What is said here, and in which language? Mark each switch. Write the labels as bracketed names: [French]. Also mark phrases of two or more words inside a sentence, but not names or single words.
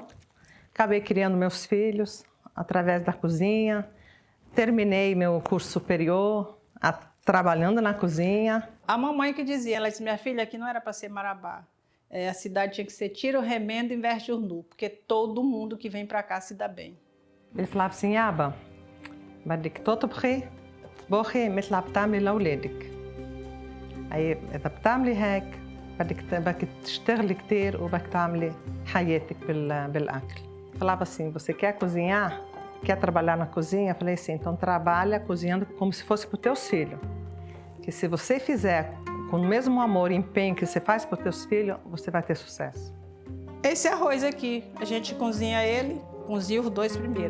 [Portuguese] Acabei criando meus filhos através da cozinha. Terminei meu curso superior trabalhando na cozinha. A mamãe que dizia, ela disse, minha filha, aqui não era para ser Marabá. A cidade tinha que ser tira o remendo em vez de urnu, porque todo mundo que vem para cá se dá bem. Ele falava assim, [Arabic] Aba, بدك تطبخي طبخي مثل عم بتعملي لأولادك. أي إذا بتعملي هيك بدك تشتغلي كتير وبدك تعملي حياتك بالأكل. [Portuguese] Falava assim, você quer cozinhar? Quer trabalhar na cozinha? Eu falei assim, então trabalha cozinhando como se fosse para os teus filhos. Que se você fizer com o mesmo amor e empenho que você faz para os teus filhos, você vai ter sucesso. Esse arroz aqui, a gente cozinha ele, cozinha os dois primeiro.